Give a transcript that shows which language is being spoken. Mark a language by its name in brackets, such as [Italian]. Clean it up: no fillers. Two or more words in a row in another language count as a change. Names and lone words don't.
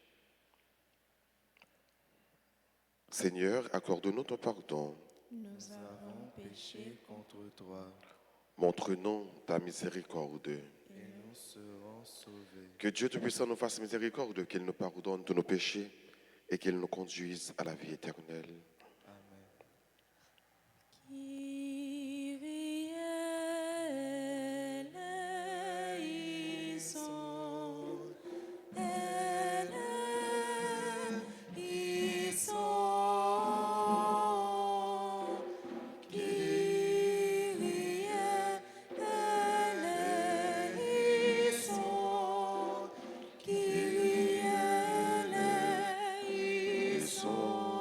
[French] Seigneur, accorde-nous ton pardon. Nous avons péché contre toi Montre-nous ta miséricorde. et nous serons sauvés. Que Dieu Tout-Puissant nous fasse miséricorde, qu'il nous pardonne tous nos péchés et qu'il nous conduise à la vie éternelle. Amen. [Greek] Κύριε ελέησον, ελέησον, Κύριε ελέησον, Κύριε ελέησον.